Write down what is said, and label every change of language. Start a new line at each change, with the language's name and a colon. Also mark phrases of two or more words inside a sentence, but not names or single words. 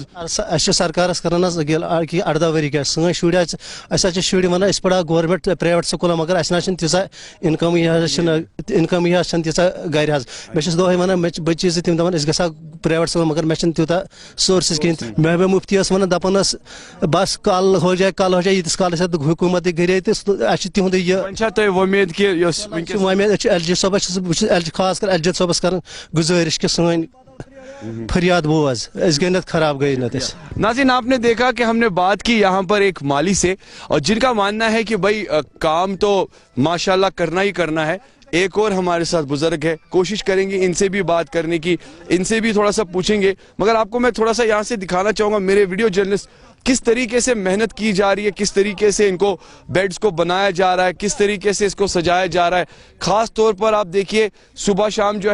Kashmiri: أسۍ چھِ سرکارس کران حظ کہِ 18 ؤری گژھِ سٲنۍ شُرۍ حظ أسۍ حظ چھِ شُرۍ ونان أسۍ پرہاو
English: government private schools
Kashmiri: مگر اسہِ نہ حظ چھنہٕ تیٖژاہ انکمٕے حظ چھنہٕ تیٖژاہ گرِ حظ بہٕ چھُس دۄہے ونان مےٚ چھِ بٔچی زٕ تِم دپان أسۍ گژھو
English: private school
Kashmiri: مگر مےٚ چھنہٕ تیوٗتاہ سورسز کِہیٖنۍ محبوبہ مفتی ٲس ونان دپان ٲس
Urdu: بس کل ہو جائے
Kashmiri: ییٖتِس کالس حکوٗمت گرے تہٕ اسہِ چھِ تِہُنٛدُے یہِ وۄنۍ چھا تۄہہِ وۄمید کہِ یۄس وۄمید أسۍ چھِ ایل جی صٲبس چھُس بہٕ چھُس خاص کر ایل جی صٲبس کران گُزٲرِش کہِ سٲنۍ فریاد بوز أسۍ گٔے نتہٕ خراب گٔے نتہٕ أسۍ
Urdu: ناظرین آپ نے دیکھا کہ ہم نے بات کی یہاں پر ایک مالی سے اور جن کا ماننا ہے کہ بھائی کام تو ماشاءاللہ کرنا ہی کرنا ہے ایک اور ہمارے ساتھ بزرگ ہے کوشش کریں گے ان سے بھی بات کرنے کی ان سے بھی تھوڑا سا پوچھیں گے مگر آپ کو میں تھوڑا سا یہاں سے دکھانا چاہوں گا میرے
English: video journalist
Urdu: کس طریقے سے محنت کی جا رہی ہے کس طریقے سے ان کو بیڈز کو بنایا جا رہا ہے کس طریقے سے اس کو سجایا جا رہا ہے خاص طور پر آپ دیکھیے صبح شام جو